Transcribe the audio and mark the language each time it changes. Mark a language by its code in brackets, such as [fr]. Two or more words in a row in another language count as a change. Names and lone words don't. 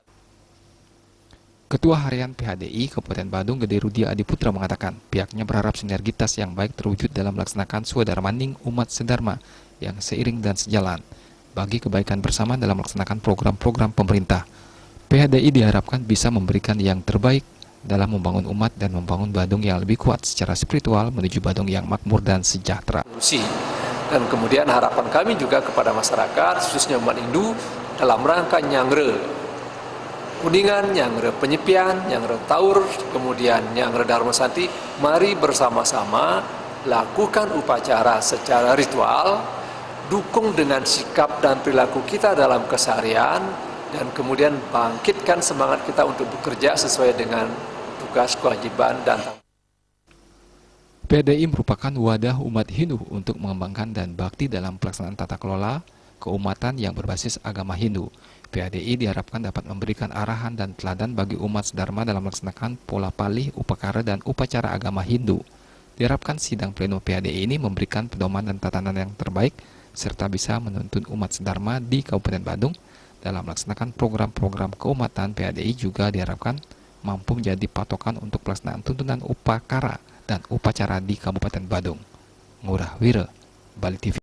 [id] Ketua Harian PHDI Kabupaten Badung Gede Rudia Adiputra mengatakan pihaknya berharap sinergitas yang baik terwujud dalam melaksanakan swadharmaning umat sedharma yang seiring dan sejalan bagi kebaikan bersama dalam melaksanakan program-program pemerintah. PHDI diharapkan bisa memberikan yang terbaik dalam membangun umat dan membangun Badung yang lebih kuat secara spiritual menuju Badung yang makmur dan sejahtera. Dan kemudian harapan kami juga kepada masyarakat, khususnya umat Hindu, dalam rangka nyangre Kuningan, nyangre Penyepian, nyangre Taur, kemudian nyangre Dharma Santi, mari bersama-sama lakukan upacara secara ritual, dukung dengan sikap dan perilaku kita dalam keseharian, dan kemudian bangkitkan semangat kita untuk bekerja sesuai dengan tugas, kewajiban, dan tanggung jawab. PHDI merupakan wadah umat Hindu untuk mengembangkan dan bakti dalam pelaksanaan tata kelola keumatan yang berbasis agama Hindu. PHDI diharapkan dapat memberikan arahan dan teladan bagi umat sedharma dalam melaksanakan pola palih, upakara, dan upacara agama Hindu. Diharapkan sidang pleno PHDI ini memberikan pedoman dan tatanan yang terbaik serta bisa menuntun umat sedharma di Kabupaten Badung dalam melaksanakan program-program keumatan. PHDI juga diharapkan mampu menjadi patokan untuk pelaksanaan tuntunan upakara dan upacara di Kabupaten Badung. Ngurah Wira, Bali TV.